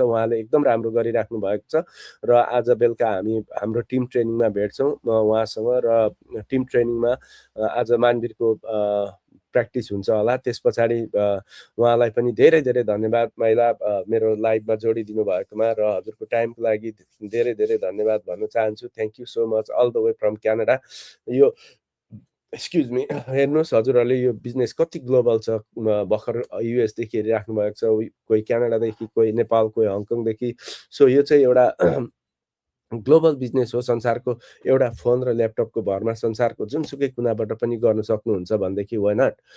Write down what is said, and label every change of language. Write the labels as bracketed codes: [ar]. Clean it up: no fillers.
[ne] उहाँले एकदम राम्रो गरिराख्नु भएको छ र आज बेलुका हामी हाम्रो टिम ट्रेनिङमा भेट्छौँ उहाँसँग र टिम ट्रेनिङमा आज मानवीरको प्र्याक्टिस हुन्छ होला। त्यस पछाडि उहाँलाई पनि धेरै धेरै धन्यवाद माइला, मेरो लाइभमा जोडिदिनु भएकोमा र हजुरको टाइमको लागि धेरै धेरै धन्यवाद भन्न चाहन्छु। [en] Thank you so much all the way from Canada. [ne] यो एक्सक्युज मी, हेर्नुहोस् हजुरहरूले यो बिजनेस कति ग्लोबल छ। भर्खर युएसदेखि हेरिराख्नु भएको छ, कोही क्यानाडादेखि, कोही नेपाल, कोही हङकङदेखि। सो यो चाहिँ एउटा ग्लोबल बिजनेस हो। संसारको एउटा फोन र ल्यापटपको भरमा संसारको जुनसुकै कुनाबाट पनि गर्न सक्नुहुन्छ भनेदेखि वाइ नट।